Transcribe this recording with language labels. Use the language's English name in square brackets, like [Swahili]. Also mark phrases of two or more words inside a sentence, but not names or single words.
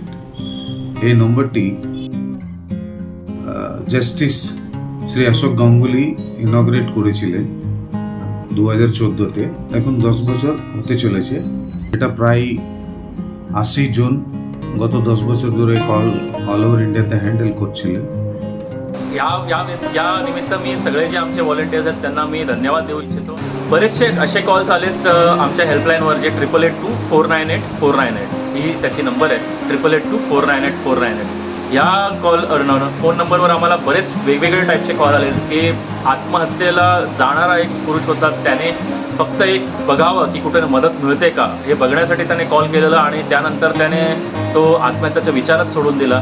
[Bangla] এই নম্বরটি জাস্টিস শ্রী অশোক গাঙ্গুলি ইনগ্রেট করেছিলেন 2014-তে। এখন 10 বছর হতে চলেছে। এটা প্রায় 80 জন গত 10 বছর ধরে [English] all over Indiaতে [Bangla] हँडल করছিলেন। [Marathi] या निमित्त मी सगळे जे आमचे व्हॉलंटियर्स आहेत त्यांना मी धन्यवाद देऊ इच्छितो. बरेचसे असे कॉल्स आलेत आमच्या हेल्पलाईनवर जे 8882498498 ही त्याची नंबर आहे, 8882498498. या फोन नंबरवर आम्हाला बरेच वेगवेगळे टाईपचे कॉल आले की आत्महत्येला जाणारा एक पुरुष होता, त्याने फक्त एक बघावं की कुठे मदत मिळते का हे बघण्यासाठी त्याने कॉल केलेला आणि त्यानंतर त्याने तो आत्महत्याचा विचारच सोडून दिला.